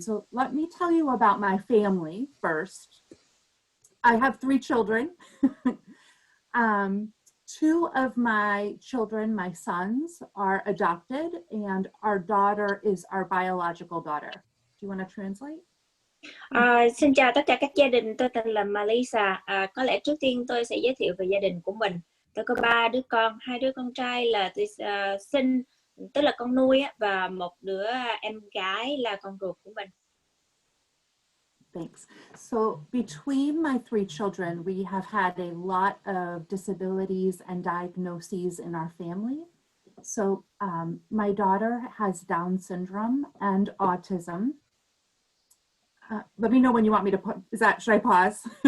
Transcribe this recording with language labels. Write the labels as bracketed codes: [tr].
[en] So let me tell you about my family first. I have 3 children. 2 of my children, my sons, are adopted, and our daughter is our biological daughter. Do you want to translate? [vi] Xin chào tất cả các gia đình, tôi tên là Mellisa. Có lẽ trước tiên tôi sẽ giới thiệu về gia đình của mình. Tôi có 3 đứa con, 2 đứa con trai là tôi sinh, tức là con nuôi, và 1 đứa em gái là con ruột của mình. [en] Thanks. So between my 3 children, we have had a lot of disabilities and diagnoses in our family. So my daughter has Down syndrome and autism. Let me know when you want me to put, should I pause?